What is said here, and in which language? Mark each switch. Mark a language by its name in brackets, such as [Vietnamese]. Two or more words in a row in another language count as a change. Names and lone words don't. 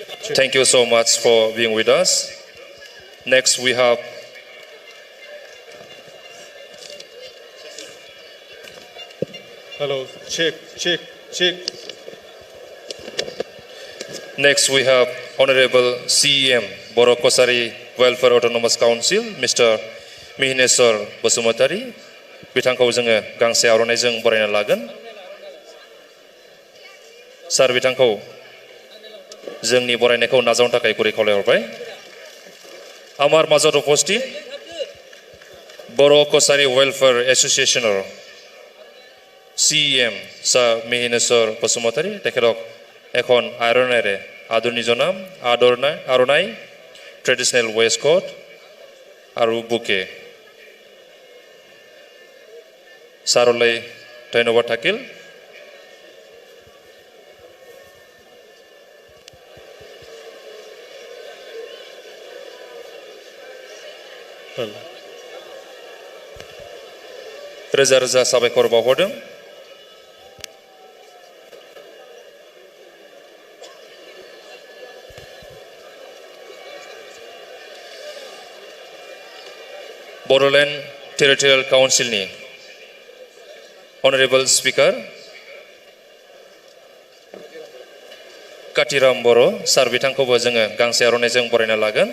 [English] Thank you so much for being with us. Next we have Hello. Check. Next, we have Honorable CEM Boro Kosari Welfare Autonomous Council, Mr. Mihineswar Basumatari. [Bodo] Bitangkau जोङो गांसे आर'नाइजों बरायना लागोन. सार बिथांखौ जोंनि बरायनायखौ नाजावनो थाखाय गुरै खावलायहरबाय. [Assamese] আমাৰ মাজত উপস্থিত [English] Boro Kosari Welfare Association CEM Sir Mihineswar Basumatari [Assamese] তেখেতক এখন আইৰণেৰে আদৰণি জনাম. আৰণাই ট্ৰেডিশ্যনেল ৱেষ্টকট আৰু বুকে ছাৰলৈ ধন্যবাদ থাকিল. [Bodo] रोजा रोजा साबायखर बावहरदों. Bodoland Territorial Council ni Honorable Speaker Katiram Boro Sar bitangkौबो जोङो गांसे आर'नाइजों बरायना लागोन.